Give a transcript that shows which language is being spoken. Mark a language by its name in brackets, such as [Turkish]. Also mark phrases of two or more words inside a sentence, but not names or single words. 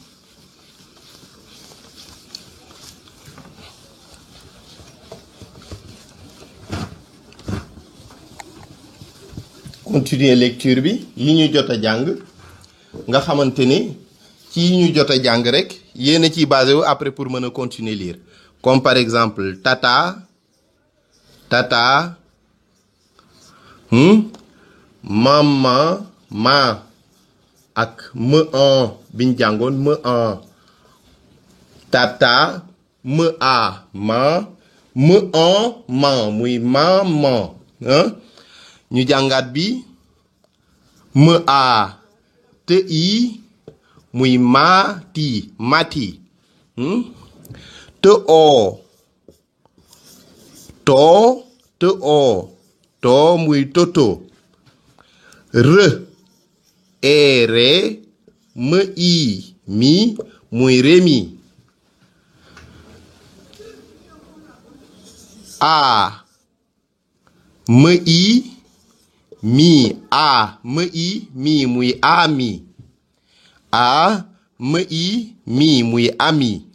[Wolof] lecture bi yi ñu jot a jàng nga xamante ni ci yi ñu jot a jàng rek yéen a ciy basé wu [French] après pour [Wolof] mën a [French] continuer lire comme par exemple [Wolof] tata maman ma ak me en biñ jàngoon me en tata me a ma me en man muy maman ñu jàngaat bi me a te i muy mati te o too te oo too muy toto rë ree më ii mi muy remi a më ii mi a më ii mi muy ami a më ii mi muy ami